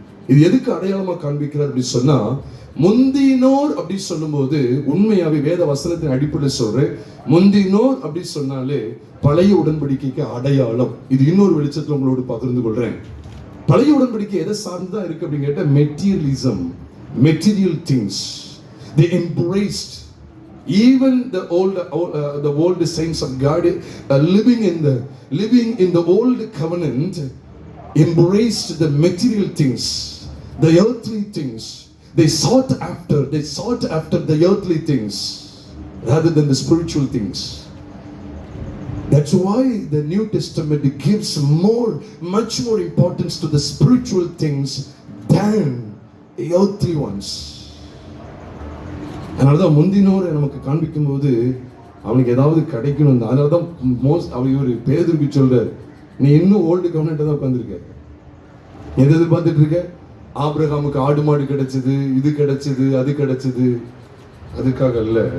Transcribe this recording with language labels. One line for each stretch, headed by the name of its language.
Tamil: இது எதுக்கு அடையாளமா காண்பிக்கிறார் அப்படின்னு சொன்னா, முந்தினோர் அப்படி சொல்லும்போது உண்மையாவே வேத வசனத்தின் அடிப்படையில் சொல்றேன், முந்தினோர் அப்படி சொன்னாலே பழைய உடன்படிக்கைக்கு அடையாளம். இது இன்னொரு வெளிச்சத்துல உங்களோடு பகிர்ந்து கொள்றேன். பழைய உடன்படிக்கை எதை சார்ந்துதான் இருக்கு அப்படின்னு கேட்டா, materialism, material things.
English: They embraced even the old saints of God living in the old covenant embraced the material things, the earthly things. They sought after the earthly things rather than the spiritual things. That's why the New Testament gives much more importance to the spiritual things than the earthly ones.
Tamil: அதனாலதான் முந்தினோரை நமக்கு காண்பிக்கும் போது அவனுக்கு ஏதாவது கிடைக்கணும். அதனாலதான் அவர் பேதுருக்கு சொல்றாரு, நீ இன்னும் ஓல்டு கவர்னெண்ட் தான் உட்காந்துருக்க. எதை எதிர்பார்த்துட்டு இருக்க? ஆபிரகாமுக்கு ஆடு மாடு கிடைச்சது, இது கிடைச்சது, அது கிடைச்சது, அதுக்காக அல்ல.